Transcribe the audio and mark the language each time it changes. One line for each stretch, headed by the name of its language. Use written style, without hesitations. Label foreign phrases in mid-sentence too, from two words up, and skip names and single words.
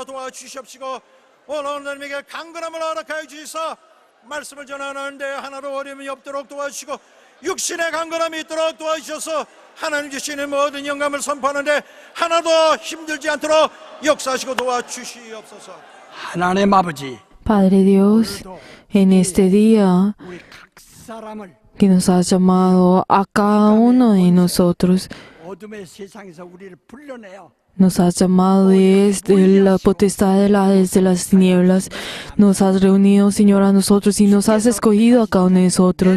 Korean: 도와주시옵시고 오늘 하나님에게 강건함을 허락하여 주시사 말씀을 전하는데 하나도 어려움이 없도록 도와주시고 육신의 강건함이 있도록 도와주셔서 하나님 주시는 모든 영감을 선포하는데 하나도 힘들지 않도록 역사하시고 도와주시옵소서. 하나님 아버지,
Spanish: Padre Dios, en este día que nos has llamado a cada uno de nosotros, nos has llamado desde la potestad desde las tinieblas, nos has reunido, Señor, a nosotros y nos has escogido a cada uno de nosotros.